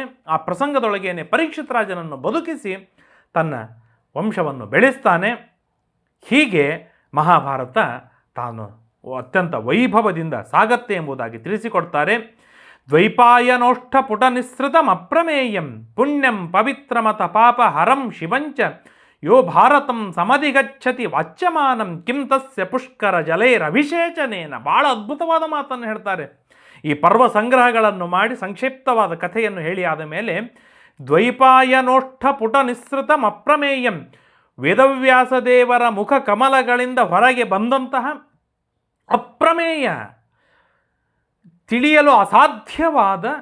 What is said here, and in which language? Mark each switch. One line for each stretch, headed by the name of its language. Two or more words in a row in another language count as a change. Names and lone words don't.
Kannada: ಆ ಪ್ರಸಂಗದೊಳಗೇನೆ ಪರೀಕ್ಷಿತ್ ರಾಜನನ್ನು ಬದುಕಿಸಿ ತನ್ನ ವಂಶವನ್ನು ಬೆಳೆಸ್ತಾನೆ. ಹೀಗೆ ಮಹಾಭಾರತ ತಾನು ಅತ್ಯಂತ ವೈಭವದಿಂದ ಸಾಗತ್ತೆ ಎಂಬುದಾಗಿ ತಿಳಿಸಿಕೊಡ್ತಾರೆ.
Sanskrit: ದ್ವೈಪಾಯನೋಷ್ಠ ಪುಟ ನಿಸೃತಂ ಅಪ್ರಮೇಯಂ ಪುಣ್ಯಂ ಪವಿತ್ರಮತ ಪಾಪ ಹರಂ ಶಿವಂಚ ಯೋ ಭಾರತಂ ಸಮಧಿಗಚ್ಚತಿ ವಾಚ್ಯಮಾನಂ ಕಿಂ ತಸ್ಯ ಪುಷ್ಕರ ಜಲೈರಭಿಷೇಚನೇನ.
Kannada: ಭಾಳ ಅದ್ಭುತವಾದ ಮಾತನ್ನು ಹೇಳ್ತಾರೆ. ಈ ಪರ್ವ ಸಂಗ್ರಹಗಳನ್ನು ಮಾಡಿ ಸಂಕ್ಷಿಪ್ತವಾದ ಕಥೆಯನ್ನು ಹೇಳಿ ಆದ ಮೇಲೆ
Sanskrit: ದ್ವೈಪಾಯನೋಷ್ಠ ಪುಟ ನಿಸೃತಂ ಅಪ್ರಮೇಯಂ,
Kannada: ವೇದವ್ಯಾಸದೇವರ ಮುಖ ಕಮಲಗಳಿಂದ ಹೊರಗೆ ಬಂದಂತಹ ಅಪ್ರಮೇಯ ತಿಳಿಯಲು ಅಸಾಧ್ಯವಾದ